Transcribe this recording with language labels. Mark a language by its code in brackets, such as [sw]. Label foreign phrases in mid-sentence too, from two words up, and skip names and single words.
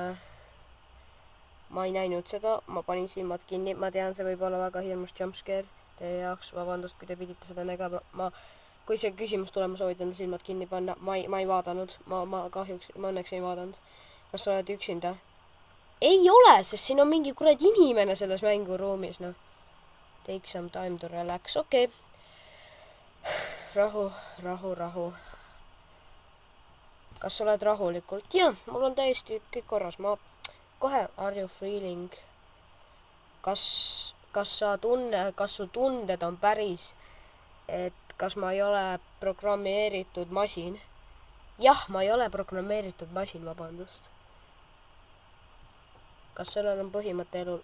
[et] Ma ei näinud seda, ma panin silmad kinni, ma tean, see võib olla väga hirmus jumpscare. teie jaoks, vabandust, kui te pidite seda nägema. Kui see küsimus tuleb, ma soovitan silmad kinni panna. Ma ei vaadanud, ma kahjuks, ma õnneks ei vaadanud. Kas sa oled üksinda? Ei ole, sest siin on mingi kuradi inimene selles mänguruumis, noh. [en] Take some time to relax, [et] okei. Rahu. Kas sa oled rahulikult? Jah, mul on täiesti kõik korras, ma kohe, [en] are you feeling? [et] Kas su tunded on päris, et kas ma ei ole programmeeritud masin? Jah, ma ei ole programmeeritud masin, vabandust. Kas sellel on põhimõte elul?